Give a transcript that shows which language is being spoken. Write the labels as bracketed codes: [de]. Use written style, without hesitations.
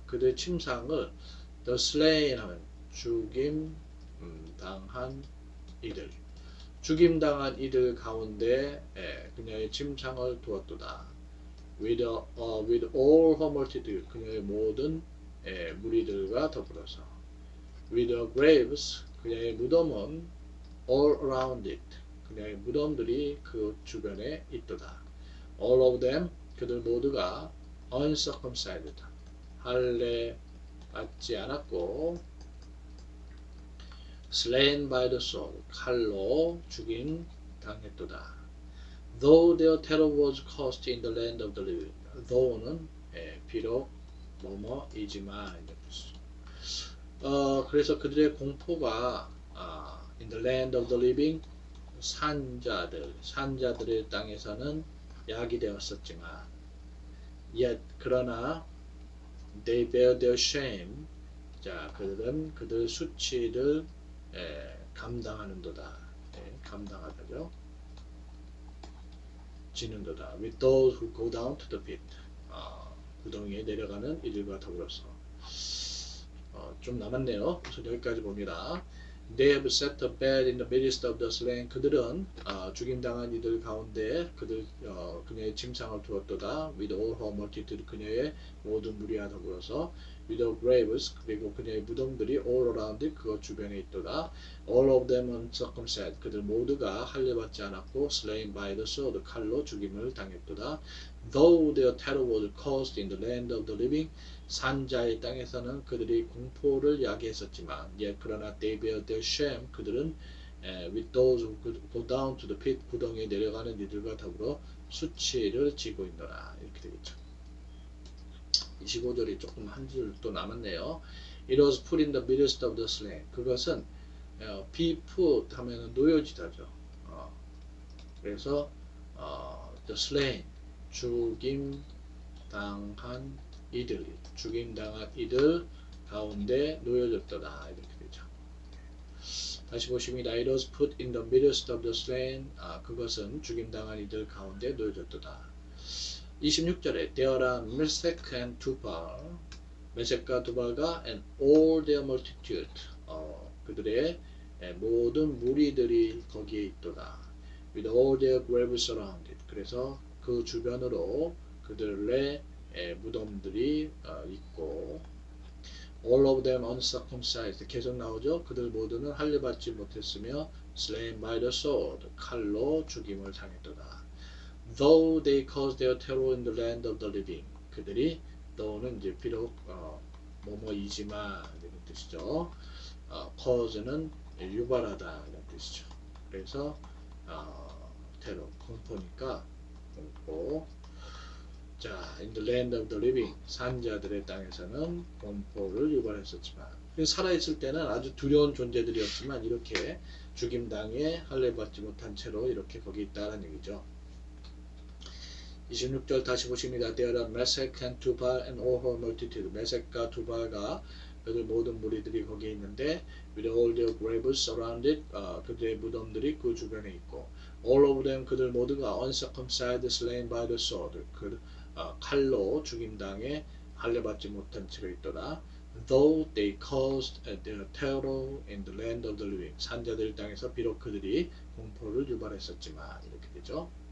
[ko] 그들의 침상을 [en] the slain [ko] 하면 죽임 당한 이들. 죽임 당한 이들 가운데 그녀의 침상을 두었도다. [en] With all her multitude. [ko] 그녀의 모든 무리들과 더불어서. [en] With her graves. [ko] 그녀의 무덤은 [en] all around it. [ko] 그녀의 무덤들이 그 주변에 있도다. [en] All of them. [ko] 그들 모두가 uncircumcised. 할례 받지 않았고 [en] slain by the sword. [ko] 칼로 죽임 당했도다. [en] Though their terror was caused in the land of the living. Though는 [ko] 비록 뭐뭐이지만 그래서 그들의 공포가 [en] in the land of the living [ko] 산자들의 땅에서는 야기되었었지만 [en] yet [ko] 그러나 [en] they bear their shame. [ko] 자, 그들은 그들 수치를 감당하는도다. 감당하다죠. 지는도다. [en] With those who go down to the pit. [ko] 구덩이에 내려가는 이들과 더불어서. 좀 남았네요. 우선 여기까지 봅니다. [en] They have set a bed in the midst of the slain. [ko] 그들은 죽임당한 이들 가운데 그녀의 침상을 두었도다. [en] With all her multitude. [ko] 그녀의 모든 무리와 더불어서. [en] With her graves. [ko] 그리고 그녀의 무덤들이 [en] all around it. [ko] 그것 주변에 있도다. [en] All of them uncircumcised. [ko] 그들 모두가 할례받지 않았고 [en] slain by the sword. [ko] 칼로 죽임을 당했도다. [en] Though their terror was caused in the land of the living. [ko] 산자의 땅에서는 그들이 공포를 야기했었지만 그러나 [en] they bear their shame. [ko] 그들은 [en] with those who go down to the pit. [ko] 구덩이에 내려가는 이들과 더불어 수치를 지고 있노라. 이렇게 되겠죠. 25절이 조금 한 줄 또 남았네요. [en] It was put in the midst of the slain. [ko] 그것은 be put 하면 놓여지다죠. 그래서 [en] the slain [ko] 죽임 당한 이들, 죽임당한 이들 가운데 놓여졌더라. 이렇게 되죠. 다시 보십니다. [en] It was put in the midst of the slain. [ko] 그것은 죽임당한 이들 가운데 놓여졌더라. 26절에 [en] There are Meshech and Tubal. [ko] 메섹과 두발과 [en] and all their multitude. [ko] 그들의 모든 무리들이 거기에 있도다. [en] With all their graves around it. [ko] 그래서 그 주변으로 그들의 무덤들이 있고 [en] all of them uncircumcised [ko] 계속 나오죠. 그들 모두는 할례받지 못했으며 [en] slain by the sword. [ko] 칼로 죽임을 당했도다. [en] Though they caused their terror in the land of the living. [ko] 그들이 though는 이제 비록 뭐뭐이지만 이런 뜻이죠. cause는 유발하다 이런 뜻이죠. 그래서 테러 공포니까 공포. 자, [en] in the land of the living [ko] 산자들의 땅에서는 공포를 유발했었지만 살아있을 때는 아주 두려운 존재들이었지만 이렇게 죽임당해 할례받지 못한 채로 이렇게 거기 있다는 얘기죠. 26절 다시 보십니다. [en] There are Meshach and Tubal and all her multitude. [ko] 메섹과 두발과 그들 모든 무리들이 거기에 있는데 [en] with all their graves around it. [ko] 그들의 무덤들이 그 주변에 있고 [en] all of them [ko] 그들 모두가 [en] uncircumcised slain by the sword. [ko] 칼로 죽임당해 할례받지 못한 채로 있더라. [en] Though they caused their terror in the land of the living. [ko] 산자들 땅에서 비록 그들이 공포를 유발했었지만 이렇게 되죠.